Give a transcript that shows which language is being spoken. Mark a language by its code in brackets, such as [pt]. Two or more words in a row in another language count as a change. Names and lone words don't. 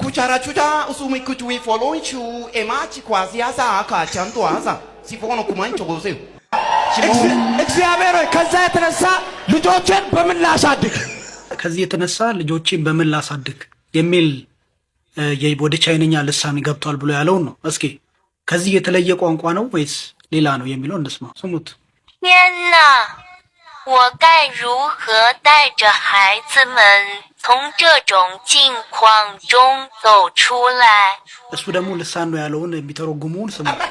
[am] ኩቻራቹታ ኡሱሚ ኩቱዊ ፎሎንቹ ኤማቺ ኳዚያሳ ካቻንቷዛ ሲፎኑ ኩማንቾ ጎሴ እግዚአብሔር ከዛ የተነሳ ልጆችን በምን ላሳድግ ከዚህ የተነሳ ልጆችን በምን ላሳድግ የሚል ወደ ቻይንኛ ልሳን ገብቷል ብሎ ያለውን ነው። እስኪ ከዚህ የተለየ ቋንቋ ነው ወይስ ሌላ ነው የሚለው እንስማ፣ ስሙት። [zh] 天哪，我该如何带着孩子们从这种境况中走出来？ [am] እሱ ደግሞ ልሳን ነው ያለውን የሚተረጉሙን ስሙት።